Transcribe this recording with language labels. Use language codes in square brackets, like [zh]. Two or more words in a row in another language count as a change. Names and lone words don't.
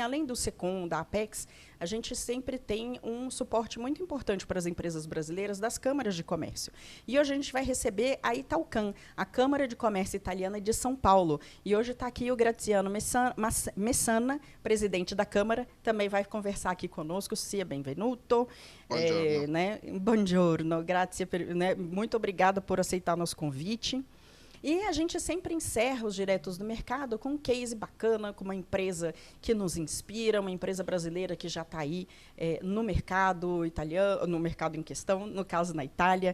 [pt] Além do SECOM, da Apex, a gente sempre tem um suporte muito importante para as empresas brasileiras das câmaras de comércio. E hoje a gente vai receber a Italcam, a Câmara de Comércio Italiana de São Paulo. E hoje está aqui o Graziano Messana, presidente da Câmara, também vai conversar aqui conosco. [it] Sia benvenuto. Buongiorno, grazie, [pt] né? Muito obrigada por aceitar nosso convite. E a gente sempre encerra os Diretos do Mercado com um case bacana, com uma empresa que nos inspira, uma empresa brasileira que já está aí no mercado italiano, no mercado em questão, no caso na Itália.